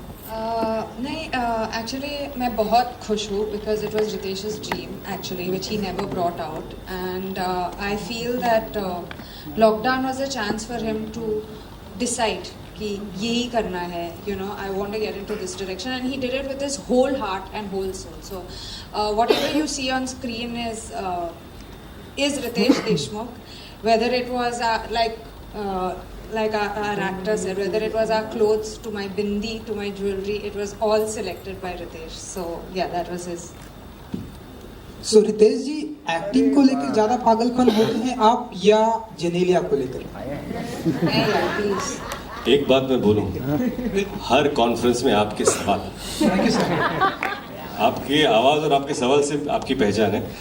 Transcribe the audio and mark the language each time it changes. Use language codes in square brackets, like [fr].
[en] नहीं, एक्चुअली मैं बहुत खुश हूँ because it was Ritesh's dream actually which he never brought out, and I feel that lockdown was a chance for him to decide [hi] कि यही करना है, [en] You know, I want to get into this direction, and he did it with his whole heart and whole soul. So whatever you see on screen is Ritesh Deshmukh, whether it was like our actor said, whether it was our clothes to my bindi to my jewelry, it was all selected by Ritesh. So yeah, that was his. [hi] So Ritesh ji, acting को लेकर ज्यादा पागलपन होते हैं आप या जेनेलिया को लेकर? नहीं यार, प्लीज. एक बात मैं बोलूँ, हर कॉन्फ्रेंस में आपके सवाल, आपकी आवाज़ और आपके सवाल से आपकी पहचान है।